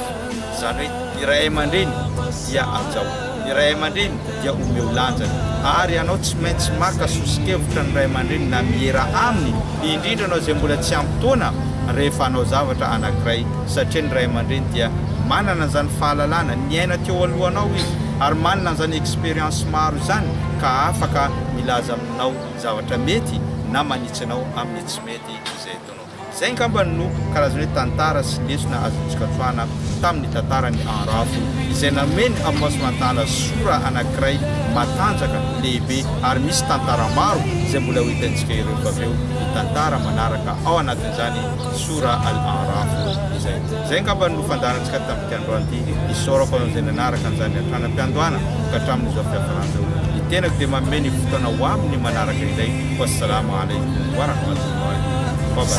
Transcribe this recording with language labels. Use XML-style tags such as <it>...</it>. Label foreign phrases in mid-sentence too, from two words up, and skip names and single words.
<mg>Zany hoe ny ray aman-dreny dia ajao, ny ray aman-dreny dia omeo lanjany, ary ianao tsy maintsy maka sosikevitra ny ray aman-dreny na miera aminy, indrindra anao zay mbola tsy ampy-taona rehefa anao zavatra anankiray, satria ny ray aman-dreny dia manana an'izany fahalalana, niaina teo alohanao izy, ary manana an'izany expérience maro zany, ka afaka milaza aminao zavatra mety na manitsy anao amin'ny tsy mety izay ataonao. Zay ngamba no karazana hoe tantara sy lesona azontsika tsoana tamin'ny tantarany Araf, izay nameny</mg> <ar>الله سبحانه وتعالى</ar> <mg>sora anankiray matanjaka lehibe, ary misy tantara maro zay mbola ho hitantsika ireo aveo ny tantara manaraka ao anatin'izany sora al-Araf izay. Zay ngamba no fandarantsika tamin'ny androany ity, isorako an'izay nanaraka an'izany atranam-piandohana ka hatramin'izao fiafarana. tena dia mameny fotoana ho amin'ny manaraka izay.</mg> <ar>والسلام عليكم ورحمة الله و</ar>